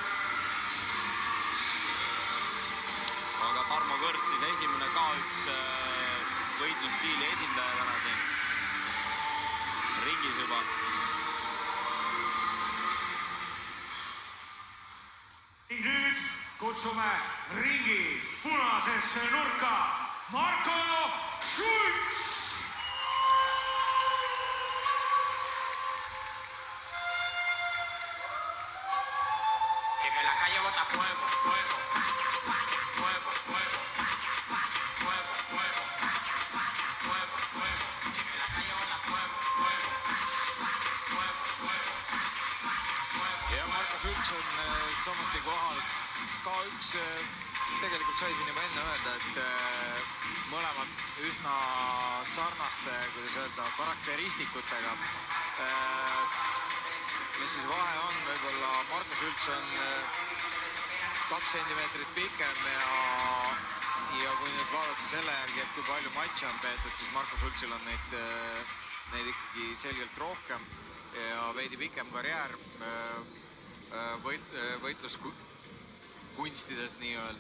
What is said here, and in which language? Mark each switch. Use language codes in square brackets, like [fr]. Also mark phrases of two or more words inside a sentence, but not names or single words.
[et] Aga Tarmo Kõrs siis esimene K1 võitlusstiili esindaja täna siin ringis juba. Nüüd kutsume ringi punasesse nurka Marko Schulz. [es] La calle bota fuego, fuego, fuego, fuego, fuego, fuego, fuego, fuego. La calle bota fuego, fuego, fuego, fuego, fuego. [et] Ja Marko Schulz on samuti kohal. K1 tegelikult sai siin juba enne öelda, et mõlemad üsna sarnaste, kuidas öelda, karakteristikutega. Mis siis vahe on, võib-olla Marko Schulz on 2 sentimeetrit pikem ja kui nüüd vaadata selle järgi, et kui palju matše on peetud, siis Marko Schulzil on neid ikkagi selgelt rohkem ja veidi pikem karjäär võitluskunstides nii-öelda.